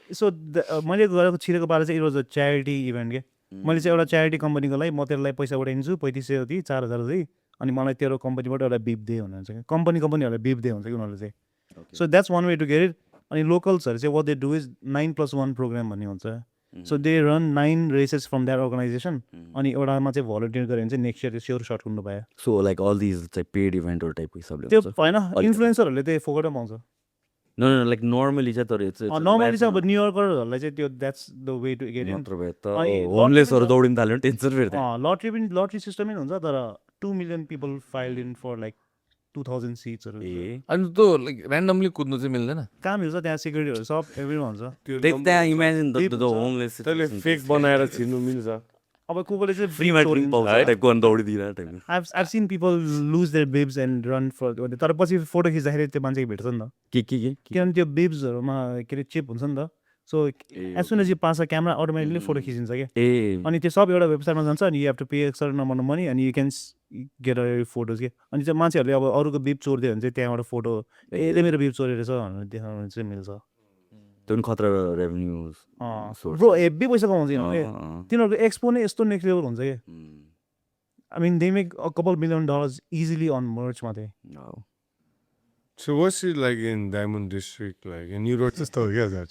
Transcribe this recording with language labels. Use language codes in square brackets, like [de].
[ne] So मैले गरेको छिरेको पारा चाहिँ [en] it was a charity event [ne] के मैले चाहिँ एउटा च्यारिटी कम्पनीको लागि म तेरोलाई पैसा उठाइदिन्छु 3500 जति 4,000 जति अनि मलाई तेरो कम्पनीबाट एउटा बिप दे भन्नुहुन्छ क्या कम्पनीहरूलाई बिप दे हुन्छ कि उनीहरूले चाहिँ [en] so that's one way to get it [ne] अनि लोकल्सहरू चाहिँ [en] what they do is [ne] 9+1 programme भन्ने हुन्छ [en] so they run 9 races from that organization [ne] अनि एउटामा चाहिँ भलन्टियर गऱ्यो भने चाहिँ नेक्स्ट इयर स्योर सर्ट हुनु पायो [en] so like all these चाहिँ paid इभेन्टहरू टाइपको हिसाबले [ne] त्यो होइन इन्फ्लुएन्सरहरूले त्यही फोकटै पाउँछ [en] no like normally चाहिँ तर [ne] नर्मली चाहिँ अब न्युयोर्करहरूलाई चाहिँ त्यो [en] that's the way to get in [ne] मात्र भए त होमलेसहरू दौडिन थाल्यो भने टेन्सन फेरि लटरी सिस्टमै हुन्छ तर [en] 2 million people filed in for like 2,000 seatsहरू [ne] अनि त्यो लाइक ऱ्यान्डमली कुद्नु चाहिँ मिल्दैन कहाँ मिल्छ त्यहाँ सिक्युरिटीहरू सब एभ्रीमा हुन्छ त्यहाँ इमेजिन द होमलेस त्यसले फेक बनाएर छिर्नु मिल्छ अब को कोले चाहिँ फ्रीमा ड्रिङ्क पाउँछ टाइपको अनि दौडिदिएर टाइपको [en] I've seen people lose their bibs and run for [ne] तर पछि फोटो खिच्दाखेरि त्यो मान्छेको भेट्छ नि त के किनभने त्यो बिब्सहरूमा के अरे चिप हुन्छ नि त [en] so as soon as you pass a camera automatically [ne] photo खिचिन्छ क्या ए अनि त्यो सब एउटा वेबसाइटमा जान्छ अनि [en] you have to pay certain amount money [ne] अनि [en] you can get a photos [ne] के अनि चाहिँ मान्छेहरूले अब अरूको बिब चोरिदियो भने चाहिँ त्यहाँबाट फोटो यसले मेरो बिब चोरेर छ भनेर देखाउनु चाहिँ मिल्छ त्यो पनि खतरा रेभेन्यू ब्रो हेभी पैसा कमाउँछ यिनीहरूले तिनीहरूको एक्सपो नै यस्तो नेक्स्ट लेभल हुन्छ कि [en] I mean they make a couple $1 million easily on merch [ne] मात्रै [en] So what's it like in Diamond District? Like in New York, just oh yeah,